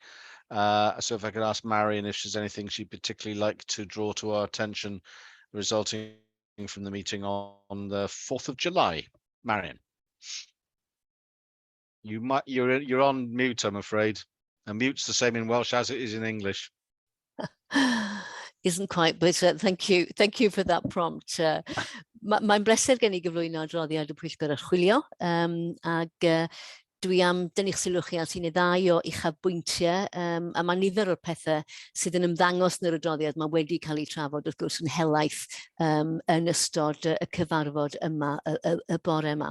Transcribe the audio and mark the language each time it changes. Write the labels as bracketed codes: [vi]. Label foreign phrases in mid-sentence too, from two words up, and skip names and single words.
[en] So if I could ask Marion if there's anything she'd particularly like to draw to our attention resulting from the meeting on the 4th of July. Marion. You're on mute, I'm afraid. And mute's the same in Welsh as it is in English. Isn't quite, but thank you for that prompt. [cy] Mae'n bleser gen I gyflwyno adroddiad y Pwyllgor Archwilio, ag dwi am dynnu'ch sylw chi at un neu ddau o uchafbwyntiau, a mae nifer o'r pethau sydd yn ymddangos yn yr adroddiad mae wedi cael eu trafod wrth gwrs yn helaeth yn ystod y cyfarfod yma, y bore yma.